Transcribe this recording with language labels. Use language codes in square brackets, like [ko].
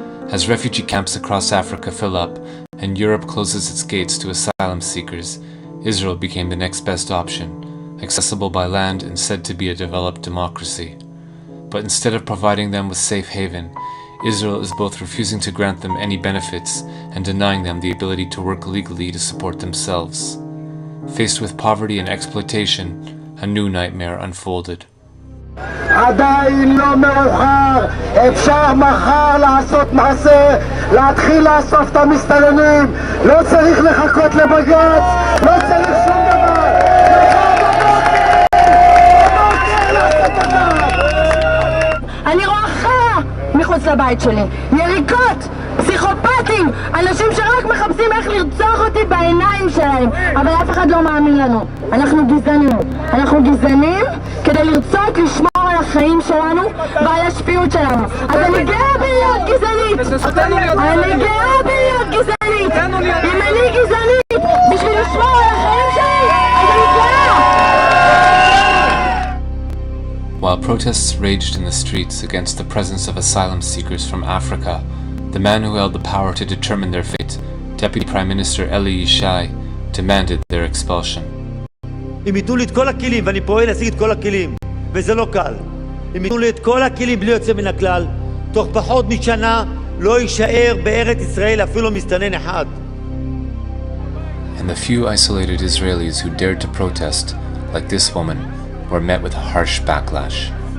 [en] As refugee camps across Africa fill up and Europe closes its gates to asylum seekers, Israel became the next best option, accessible by land and said to be a developed democracy. But instead of providing them with safe haven, Israel is both refusing to grant them any benefits and denying them the ability to work legally to support themselves. Faced with poverty and exploitation, a new nightmare unfolded. [he] עדיין לא מאוחר, אפשר מחר לעשות מעשה, להתחיל לאסוף את המסתננים, לא צריך לחכות לבג"ץ, לא צריך שום דבר. אני רואה חרא מחוץ לבית שלי, יריקות, פסיכופטים, אנשים שרק מחפשים איך לרצוח אותי בעיניים שלהם, אבל אף אחד לא מאמין לנו. אנחנו גזענים כדי לרצות לשמור על החיים שלנו ועל השפיות שלנו. אז אני גאה בלהיות גזענית, אם אני גזענית בשביל לשמור על החיים שלי, אז אני גאה. [en] While protests raged in the streets against the presence of asylum seekers from Africa, the man who held the power to determine their fate, Deputy Prime Minister Eli Yishai, demanded their expulsion. [he] אם ייתנו לי את כל הכלים, ואני פועל להשיג את כל הכלים, וזה לא קל. אם ייתנו לי את כל הכלים בלי יוצא מן הכלל, תוך פחות משנה לא יישאר בארץ ישראל אפילו מסתנן אחד. [en] And the few isolated Israelis who dared to protest, like this woman, were met with harsh backlash.